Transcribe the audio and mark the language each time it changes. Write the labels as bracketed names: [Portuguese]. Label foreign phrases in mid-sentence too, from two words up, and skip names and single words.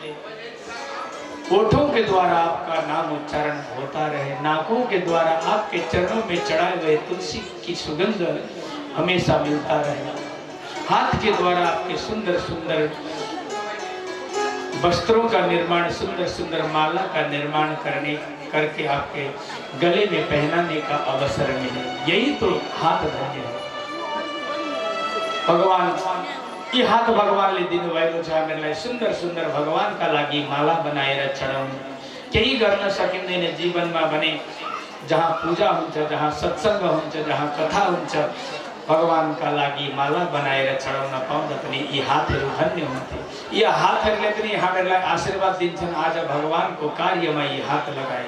[Hindi] होठों के द्वारा आपका नाम उच्चारण होता रहे, नाकों के द्वारा आपके चरणों में चढ़ाए हुए तुलसी की सुगंध हमेशा मिलता रहे, हाथ के द्वारा आपके सुंदर सुंदर वस्त्रों का निर्माण, सुंदर सुंदर माला का निर्माण करके आपके गले में पहनाने का अवसर मिले। यही तो हाथ धन्य है। [Nepali] भगवान ये हाथ भगवान ले दिन वायरो छ हामीलाई सुंदर सुंदर भगवान का लागि माला बनाएर चढाउनु। केही गर्न सकिँदैन जीवनमा भने जहाँ पूजा हुन्छ, जहाँ सत्संग हुन्छ, जहाँ कथा हुन्छ, भगवान का लागि माला बनाएर चढाउन पाउँदा पनि यी हातहरू धन्य हुन्थे। यी हातहरूले पनि हामीलाई आशीर्वाद दिन्छन्। आज भगवानको कार्यमा यी हात लगाए।